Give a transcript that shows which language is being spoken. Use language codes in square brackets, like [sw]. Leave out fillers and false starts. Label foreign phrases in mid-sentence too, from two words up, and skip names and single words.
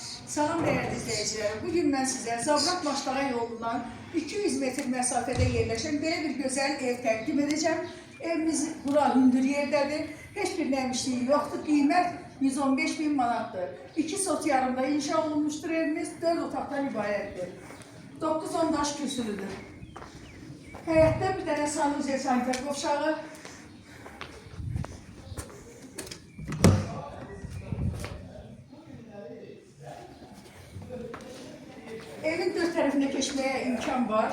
[tr] Salam değerli izleyiciler. Bugün ben size Zabrat Maçlara yolundan 200 metre mesafede yerleşen böyle bir güzel ev təqdim edeceğim. [az] Evimiz bura hündür yerdedir. Hiçbir nemişliği yoktur. Qiymət 115.000 manatdır. 2 sot yarımda inşa olunmuştur evimiz. 4 otaqdan ibarətdir. 9-10 daş kürsülüdür. Həyətdə bir dənə sanuzya sanitar qovşağı. Evin 4 tərəfinə keçməyə imkan var.